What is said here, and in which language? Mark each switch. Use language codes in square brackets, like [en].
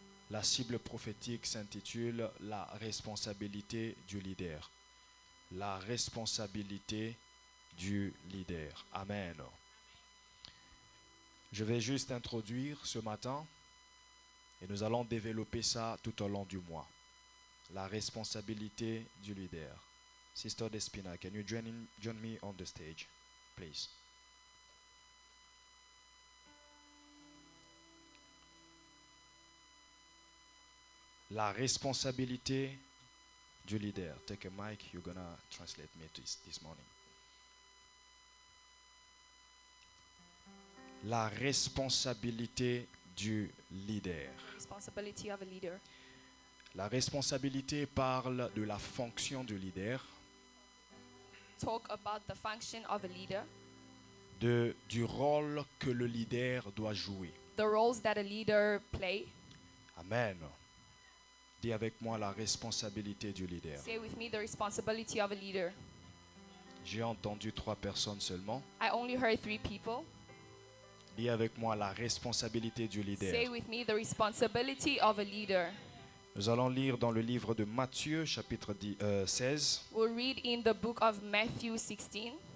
[fr] La cible prophétique s'intitule « La responsabilité du leader ». La responsabilité du leader. Amen. Je vais juste introduire ce matin et nous allons développer ça tout au long du mois. La responsabilité du leader. [en] Sister Despina, can you join me on the stage, please? [fr] La responsabilité du leader. [en] Take a mic, you're gonna translate me this morning. [fr] La responsabilité du leader. [en] Responsibility of a leader. [fr] La responsabilité parle de la fonction du leader, [en] Talk about the function of a leader, [fr] du rôle que le leader doit jouer. [en] the roles that a leader play. Amen. [fr] Dis avec moi la responsabilité du leader. [en] Say with me the responsibility of a leader. [fr] J'ai entendu 3 personnes seulement. [en] I only heard 3 people. [fr] Dis avec moi la responsabilité du [en] Say [fr] leader. [en] with me the responsibility of a leader. [fr] Nous allons lire dans le livre de Matthieu, chapitre 16, [en] We'll read in the book of Matthew 16